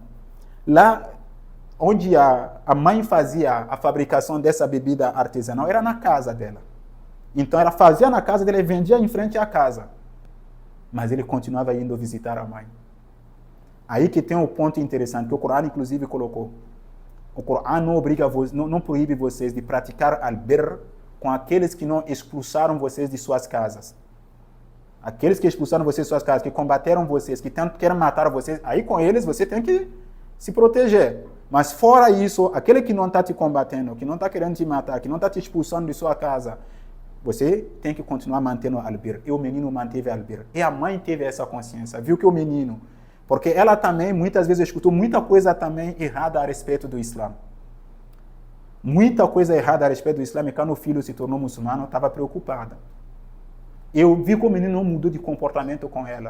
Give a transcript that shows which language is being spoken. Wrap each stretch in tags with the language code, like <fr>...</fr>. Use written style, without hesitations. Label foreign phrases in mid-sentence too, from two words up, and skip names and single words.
<pt>Lá onde a mãe fazia a fabricação dessa bebida artesanal, era na casa dela. Então ela fazia na casa dela e vendia em frente à casa. Mas ele continuava indo visitar a mãe. Aí que tem um ponto interessante, que o Corão inclusive colocou. O Corão não proíbe vocês de praticar al-birr com aqueles que não expulsaram vocês de suas casas. Aqueles que expulsaram vocês de suas casas, que combateram vocês, que querem matar vocês, aí com eles você tem que se proteger. Mas fora isso, aquele que não está te combatendo, que não está querendo te matar, que não está te expulsando de sua casa, você tem que continuar mantendo al-birr. E o menino manteve al-birr. E a mãe teve essa consciência, viu que o menino... Porque ela também, muitas vezes, escutou muita coisa também errada a respeito do Islã. Muita coisa errada a respeito do Islã. E quando o filho se tornou muçulmano, estava preocupada. Eu vi que o menino não mudou de comportamento com ela.</pt>